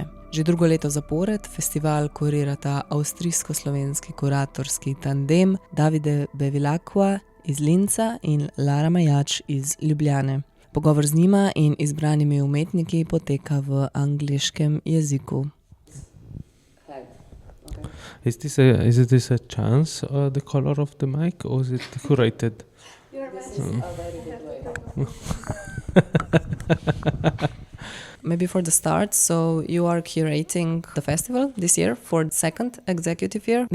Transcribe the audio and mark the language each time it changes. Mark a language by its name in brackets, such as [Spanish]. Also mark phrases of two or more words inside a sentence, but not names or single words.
[Slovenian] Že drugo leto zapored festival kurirata avstrijsko-slovenski kuratorski tandem Davide Bevilacqua iz Linca in Lara Mejač iz Ljubljane. Pogovor z njima in izbranimi umetniki poteka v angleškem jeziku. [English] Is this a chance, the color of the mic, or is it curated? This is a very good way. Maybe for the start, so you are curating the festival this year for the second executive year.